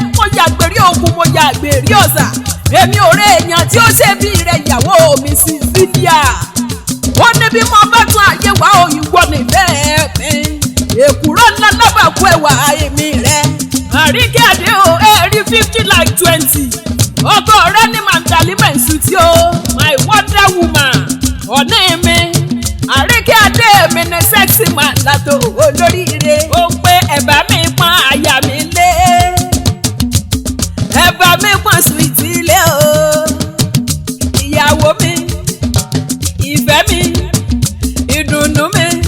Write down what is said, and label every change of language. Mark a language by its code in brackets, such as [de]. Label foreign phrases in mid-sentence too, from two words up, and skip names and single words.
[yo] Mo yàgbé rí òkun, mo yàgbé rí ọ̀sà. Èmi ò rí èèyàn tí ó ṣe bí rẹ ìyàwó mi Cecilia. Ó ní bí mo bá tún ayé wá o, ìwọ nìfẹ́ mi. Èkùrọ́ ńlá lábàkú ẹwà èmi rẹ. Àríkẹ́ Adé o, ẹ rí [en] fifty like twenty. [yo] Ọkọ rẹ ní Mandali Mensuti o, [en] my wonder woman. [yo] Ọ̀ní mi, Àríkẹ́ Adé mi ni [en] sexy man [yo] látò olóríire. Ó ń pé ẹ bá mi pọ́n aya mi lé. Ẹ bá mi pọ́n sweet lé o. Ìyàwó mi, ìfẹ́ mi, ìdùnnú mi.